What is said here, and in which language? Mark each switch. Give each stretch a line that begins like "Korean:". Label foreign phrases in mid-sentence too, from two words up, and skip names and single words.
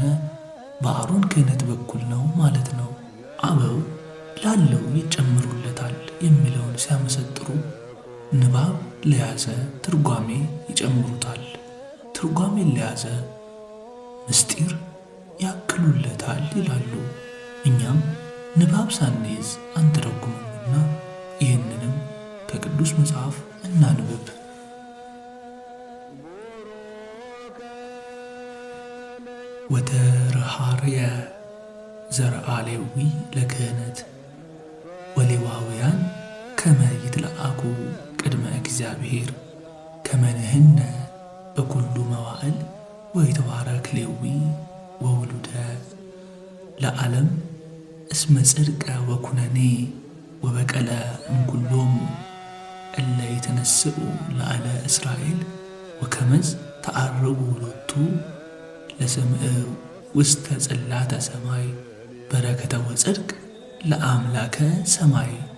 Amharic: በአሮን ክህነት በኩል ነው ማለት ነው። አበው ላለው ይጨምሩለታል የሚለውን ሲያመሰጥሩ ንባብ ለያዘ ትርጓሜ ይጨምሩታል፣ ትርጓሜን ለያዘ ምስጢር ያክሉለታል ይላሉ። እኛም ንባብ ሳንይዝ አንተረጉምምና ይህንንም ከቅዱስ መጽሐፍ እናንብብ።
Geez: ወተረሃርየ ዘርአ ሌዊ ለክህነት ወሌዋውያን ከመ ይትለአኩ ቅድመ እግዚአብሔር ከመ ንሕነ በኩሉ መዋዕል ወይትባረክ ሌዊ ወውሉደ ለዓለም እስመ ጽድቀ ወኩነኔ ወበቀለ እምኩሎሙ እለ ይትነስኡ ለዓለ እስራኤል ወከመዝ ተዐርጉ ሎቱ ለሰምዕ ውስተ ጽላተ ሰማይ በረከተ ወጽድቅ ለአምላከ ሰማይ።